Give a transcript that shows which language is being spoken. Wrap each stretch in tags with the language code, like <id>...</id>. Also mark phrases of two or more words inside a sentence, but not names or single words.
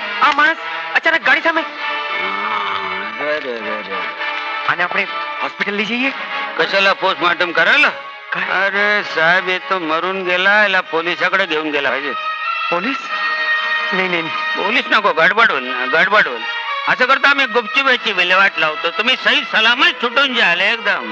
<gu>આ માણસ અચાનક ગાડી સામે આને આપણે હોસ્પિટલ લઈ જઈએ.</gu> <mr>कशाला पोस्टमॉर्टम करायला? अरे साहेब, हे तो मरून गेला, याला पोलिसाकडे घेऊन गेला पाहिजे. पोलीस? नाही नाही, पोलीस नको, गडबड होईल ना, गडबड होईल. असं करता आम्ही गुपचुपाची विल्हेवाट लावतो. तुम्ही सही सलामत सुटून जाल एकदम.</mr>